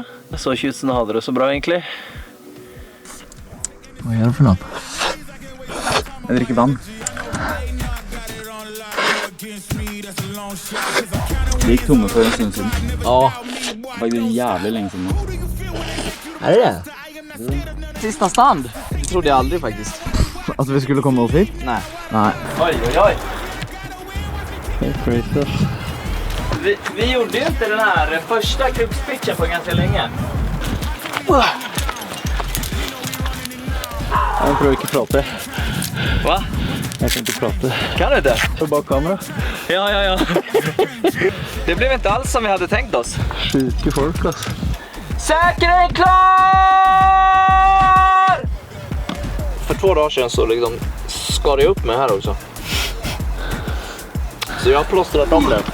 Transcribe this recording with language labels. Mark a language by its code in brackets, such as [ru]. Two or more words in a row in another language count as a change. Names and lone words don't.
[no] Jeg så ikke ut som jeg hadde det så bra, egentlig. Hva gjør du for noe? Jeg drikker vann. Vi gikk tomme for en stund siden. Ja. Faktisk jævlig lenge siden nå. [sv] Är det det? Sista stand. Det trodde jag aldrig faktiskt. [no] At vi skulle komme oss hit? [sv] Nej. [no] Nei. Oj, oj, oj. [sv] Vi gjorde ju inte den här första krupspitchen på ganska länge. [no] Jeg prøver ikke å prate. [sv] Va? [no] Jeg kan ikke prate. [sv] Kan du inte? [no] For bak kamera. Ja. [sv] Det blev inte alls som vi hade tänkt oss. [no] Sjuke folk, altså. [sv] Säkerhet klar! För 2 dagar sedan så liksom skar jag upp mig här också. Så jag har plåstrat om det.